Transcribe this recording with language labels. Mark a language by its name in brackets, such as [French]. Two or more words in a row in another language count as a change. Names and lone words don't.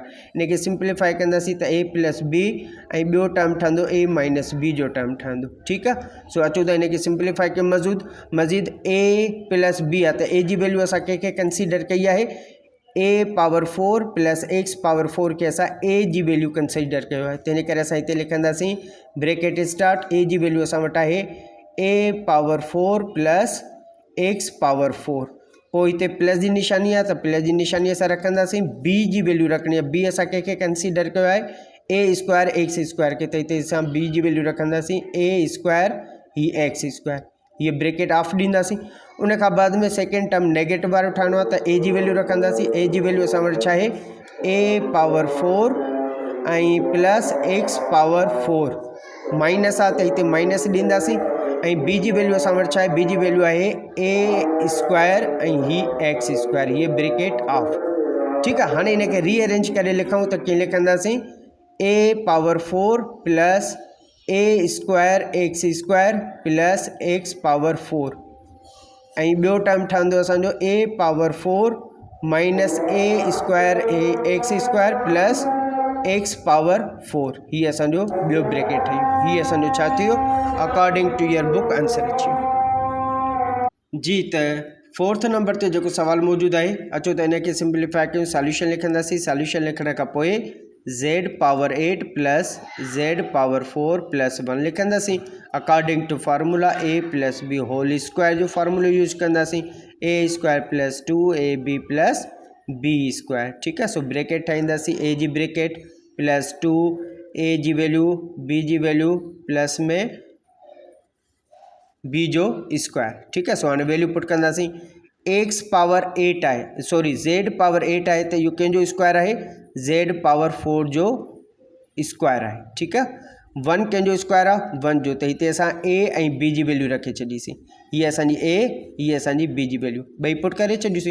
[Sindhi] इनखे सिंप्लीफाई कंदासीं त [English] a plus b [Sindhi] ऐं ॿियो टर्म ठहंदो [English] a minus b [Sindhi] जो टर्म ठहंदो। ठीकु आहे। सो अचो त इनखे सिंप्लीफाई कयूं। मज़ीद [English] a plus b [Sindhi] आहे, त ए जी वैल्यू असां कंहिंखे कंसीडर कई आहे, [English] a power 4 plus x power 4 [Sindhi] के असां ए जी वैल्यू कंसीडर कयो आहे। तंहिंजे करे असां हिते लिखंदासीं [English] bracket start, [Sindhi] ए जी वैल्यू असां वटि आहे [English] a power 4 plus x power 4, [Sindhi] पोइ हिते प्लस जी निशानी आहे, त प्लस जी निशानी असां रखंदासीं। बी जी वैल्यू रखणी आहे, बी असां कंहिंखे कंसीडर कयो आहे [English] a square x square [Sindhi] के, त हिते असां बी जी वैल्यू रखंदासीं [English] a square [Sindhi] ही [English] x square, [Sindhi] ये [English] bracket off [Sindhi] ॾींदासीं। उन खां बाद में [English] second term negative [Sindhi] वारो ठाहिणो आहे, त ए जी वैल्यू रखंदासीं। ए जी वैल्यू असां वटि छा आहे, [English] a power 4 [Sindhi] ऐं [English] plus x power 4 minus [Sindhi] आहे, त हिते माइनस ॾींदासीं। ऐं बी जी वैल्यू असां वटि छा आहे, बी जी वैल्यू आहे [English] a square [Sindhi] ऐं ही [English] x square, [Sindhi] ये [English] bracket off. [Sindhi] ठीकु आहे। हाणे इनखे रीअरेंज करे लिखूं त कीअं लिखंदासीं, [English] a power 4 plus a square x square plus x power 4 [Sindhi] ऐं ॿियो टर्म ठहंदो असांजो [English] a power 4 minus a square x square plus x power 4, [Sindhi] हीअ असांजो ॿियो ब्रैकेट ठहियो। हीअ असांजो छा थियो, [English] according to your book answer [Sindhi] अची जी। त 4th नंबर ते जेको सवाल मौजूदु आहे, अचो त इनखे सिंप्लीफाई कयूं। सॉल्यूशन लिखंदासीं। सॉल्यूशन लिखण खां पोइ [English] z power 8 plus z power 4 plus 1 [Sindhi] लिखंदासीं [English] according to formula a plus b whole square [Sindhi] जो फार्मूलो यूज़ कंदासीं, [English] a square plus 2ab plus b square. [Sindhi] ठीकु आहे। सो ब्रैकेट ठाहींदासीं, a जी [English] bracket plus 2 a [Sindhi] जी वैल्यू b जी वैल्यू प्लस में b जो स्क्वायर। ठीकु आहे। सो हाणे [English] value put [Sindhi] कंदासीं। [English] x power 8 [Sindhi] आहे, [English] sorry z power 8 [Sindhi] आहे, त इहो कंहिंजो स्क्वायर आहे, [English] z power 4 [Sindhi] जो स्क्वायर आहे। ठीकु आहे। 1 कंहिंजो स्क्वायर आहे, 1 जो, त हिते असां a ऐं b जी वैल्यू रखे छॾीसीं। हीअ असांजी a, हीअ असांजी b जी वैल्यू, ॿई पुट करे छॾियूंसीं।